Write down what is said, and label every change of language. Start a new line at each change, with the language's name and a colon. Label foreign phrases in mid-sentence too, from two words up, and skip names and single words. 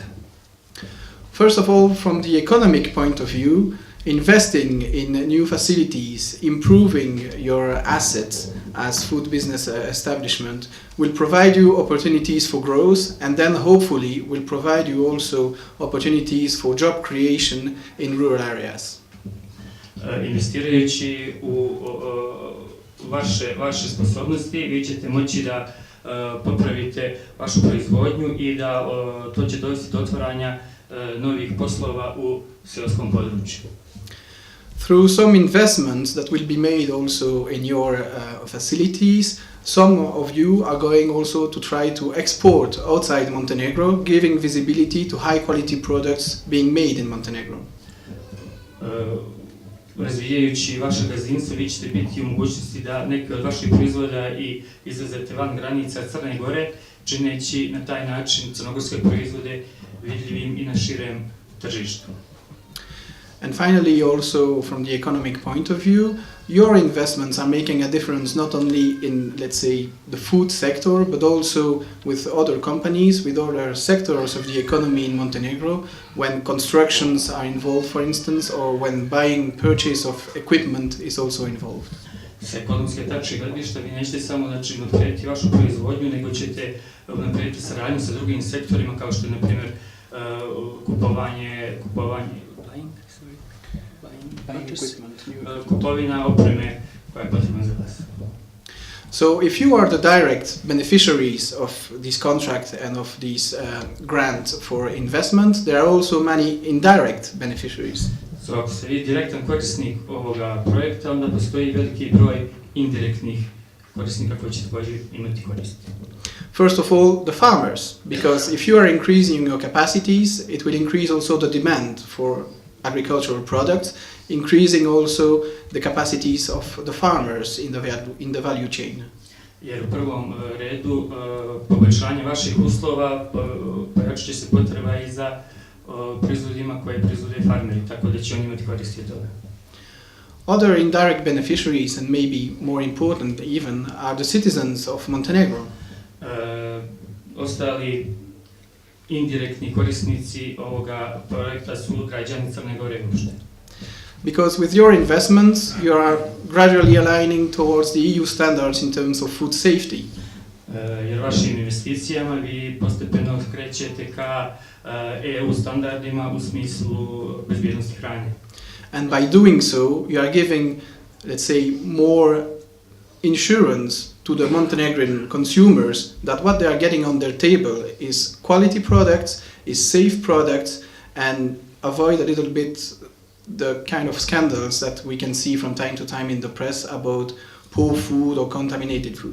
English: First of all, from the economic point of view, investing in new facilities, improving your assets as food business establishment will provide you opportunities for growth, and then hopefully will provide you also opportunities for job creation in rural areas.
Serbian: Investirajući u vaše sposobnosti, vi ćete moći da popravite vašu proizvodnju i da to će dovesti do otvaranja novih poslova u seoskom području.
English: Through some investments that will be made also in your facilities, some of you are going also to try to export outside Montenegro, giving visibility to high quality products being made in Montenegro.
Serbian: Razvijajući vaše gazdinstvo, vi ćete biti u mogućnosti da neke od vaših proizvoda i izvezete van granica Crne Gore, čineći na taj način crnogorske proizvode vidljivim i na širem tržištu.
English: And finally, also from the economic point of view, your investments are making a difference not only in, let's say, the food sector, but also with other companies, with other sectors of the economy in Montenegro, when constructions are involved, for instance, or when buying, purchase of equipment is also involved.
Serbian: S ekonomske tačke gledišta vi nećete samo unaprijediti vašu proizvodnju, nego ćete unaprijediti saradnju sa drugim sektorima, kao što je, na primjer, kupovina opreme koja je potrebna za vas.
English: So if you are the direct beneficiaries of this contract and of this grant for investment, there are also many indirect beneficiaries.
Serbian: So ako ste vi direktan korisnik ovoga projekta, onda postoji veliki broj indirektnih korisnika koji će također imati koristi.
English: First of all, the farmers, because if you are increasing your capacities, it will increase also the demand for agricultural products, increasing also the capacities of the farmers in the value chain.
Serbian: Jer u prvom redu poboljšanje vaših uslova pojačat će se potreba i za proizvodima koje proizvode farmeri, tako da će oni imati koristi od toga.
English: Other indirect beneficiaries, and maybe more important even, are the citizens of Montenegro.
Serbian: Ostali indirektni korisnici ovoga projekta su građani Crne Gore uopšte.
English: Because with your investments, you are gradually aligning towards the EU standards in terms of food safety.
Serbian: Jer vašim investicijama vi postepeno krećete ka EU standardima u smislu bezbjednosti hrane.
English: And by doing so, you are giving, let's say, more insurance to the Montenegrin consumers that what they are getting on their table is quality products, is safe products, and avoid a little bit the kind of scandals that we can see from time to time in the press about poor food or contaminated food.